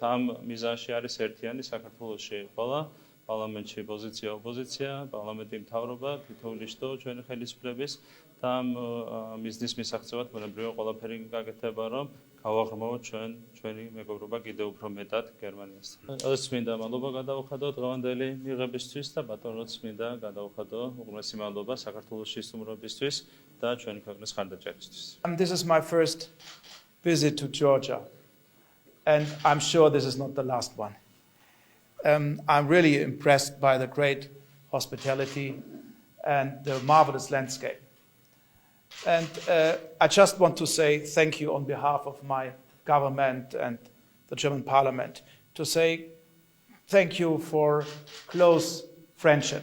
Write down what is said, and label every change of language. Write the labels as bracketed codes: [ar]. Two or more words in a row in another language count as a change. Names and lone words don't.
[ka] ამ მიზანში არის ერთიანი საქართველოში ყველა პარლამენტში პოზიცია, ოპოზიცია, პარლამენტი მთავრობა, თითოეული შტო ჩვენი ხელისუფლების და ამ მიზნის მისაღწევად ბუნებრივია ყველაფერი გაკეთება, რომ გავაღრმავოთ ჩვენი მეგობრობა კიდევ უფრო მეტად გერმანიასთან. როდესაც მინდა მადლობა გადავუხადო დღევანდელი მიღებისთვის და ბატონ როც მინდა გადავუხადო უღრმესი მადლობა საქართველოს სტუმრობისთვის და ჩვენი ქვეყნის მხარდაჭერისთვის. [en] This is my first visit to Georgia and I'm sure this is not the last one. I'm really impressed by the great hospitality and the marvelous landscape. And I just want to say thank you on behalf of my government and the German parliament, to say thank you for close friendship.